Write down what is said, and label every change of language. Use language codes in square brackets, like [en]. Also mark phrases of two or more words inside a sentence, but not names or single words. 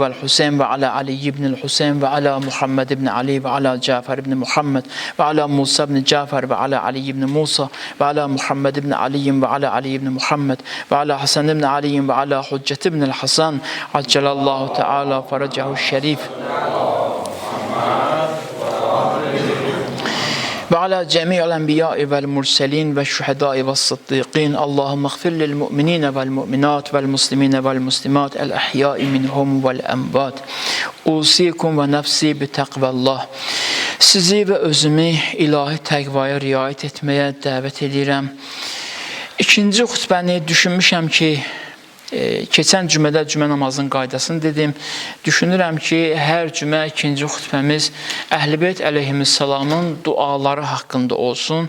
[ar] والحسين وعلى علي بن الحسين وعلى محمد بن علي وعلى جعفر بن محمد وعلى موسى بن جعفر وعلى علي بن موسى وعلى محمد بن علي وعلى علي بن محمد وعلى الحسن بن علي وعلى الحجة بن الحسن عجل الله تعالى فرجه الشريف وعلى جميع الأنبياء والمرسلين والشهداء والصديقين. اللهم اغفر للمؤمنين والمؤمنات والمسلمين والمسلمات الأحياء منهم والأموات. أوصيكم ونفسي بتقوى الله. [az] Sizi ve özümü ilahi təqvaya riayət etməyə dəvət edirəm. İkinci xutbəni düşünmüşəm ki, keçən cümədə cümə namazının qaydasını dedim. Düşünürəm ki, hər cümə ikinci xutbəmiz Əhl-i-Beyt əleyhissalamın duaları haqqında olsun.